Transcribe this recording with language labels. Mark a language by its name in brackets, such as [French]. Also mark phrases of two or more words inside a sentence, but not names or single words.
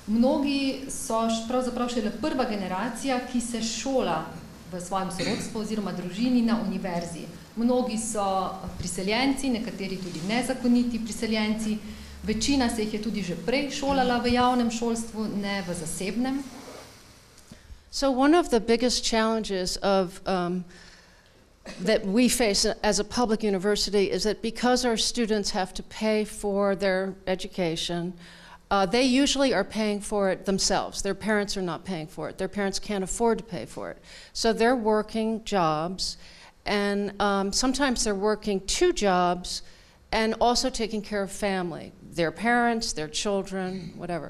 [Slovenian] Mnogi so pravzaprav šele prva generacija, ki se šola v svojem sorodstvu oziroma družini na univerzi. Mnogi so priseljenci, nekateri tudi nezakoniti priseljenci. Večina se jih je tudi že prej šolala v javnem šolstvu, ne v zasebnem. [English] So one of the biggest challenges of that we face as a public university is that because our students have to pay for their education, they usually are paying for it themselves. Their parents are not paying for it. Their parents can't afford to pay for it. So they're working jobs, and sometimes they're working 2 jobs and also taking care of family, their parents, their children, whatever.